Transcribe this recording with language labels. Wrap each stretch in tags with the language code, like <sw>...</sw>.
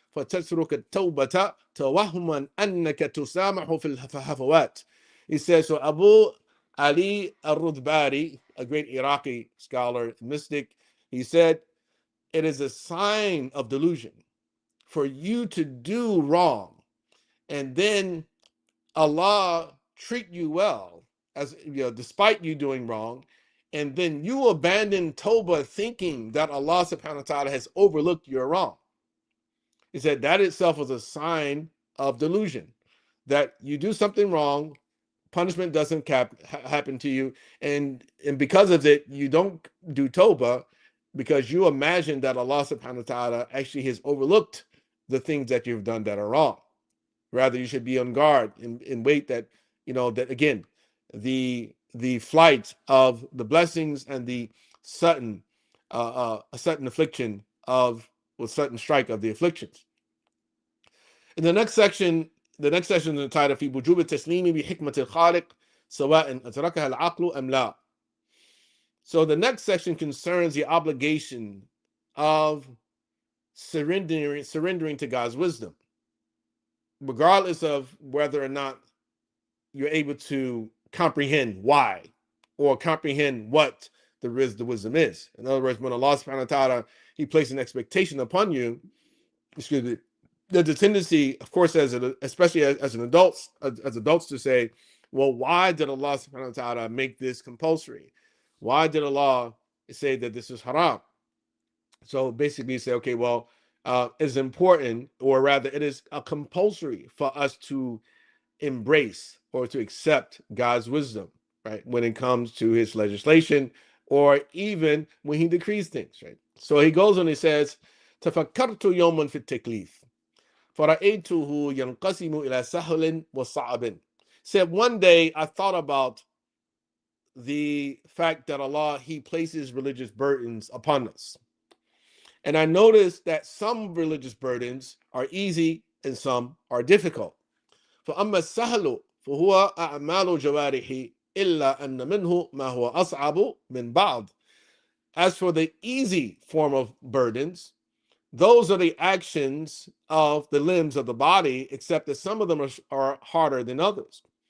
<ar>فتترك التوبة توهما أنك تسامح في الهفوات.</ar> <en>He says, so Abu Ali al-Rudbari, a great Iraqi scholar, mystic, he said, it is a sign of delusion for you to do wrong and then Allah treat you well, as you know, despite you doing wrong, and then you abandon Tawbah thinking that Allah subhanahu wa ta'ala has overlooked your wrong. He said that itself was a sign of delusion, that you do something wrong, punishment doesn't happen to you, and because of it, you don't do Tawbah because you imagine that Allah subhanahu wa ta'ala actually has overlooked the things that you've done that are wrong. Rather, you should be on guard and wait that, that again, the flight of the blessings and the sudden affliction with sudden strike of the afflictions. In the next section is entitled</en> <ar>في وجوب التسليم بحكمة الخالق سواء أدركها العقل أم لا.</ar> <en>So the next section concerns the obligation of surrendering to God's wisdom, regardless of whether or not you're able to comprehend why or comprehend what the wisdom is. In other words, when Allah subhanahu wa ta'ala, He placed an expectation upon you, there's a tendency, of course, especially as adults to say, well, why did Allah subhanahu wa ta'ala make this compulsory? Why did Allah say that this is haram? So basically you say, okay, well, it's important, or rather it is a compulsory for us to embrace or to accept God's wisdom, right? When it comes to His legislation, or even when He decrees things, right? So he goes on, he says,</en> <ar>تفكرت يوما في التكليف فرأيته ينقسم إلى سهل وصعب.</ar> <en>Said one day I thought about the fact that Allah, He places religious burdens upon us. And I noticed that some religious burdens are easy and some are difficult.</en> <ar>فأما السهل فهو أعمال جوارح إلا أن منه ما هو أصعب من بعض.</ar> <en>As for the easy form of burdens, those are the actions of the limbs of the body, except that some of them are harder than others.</en>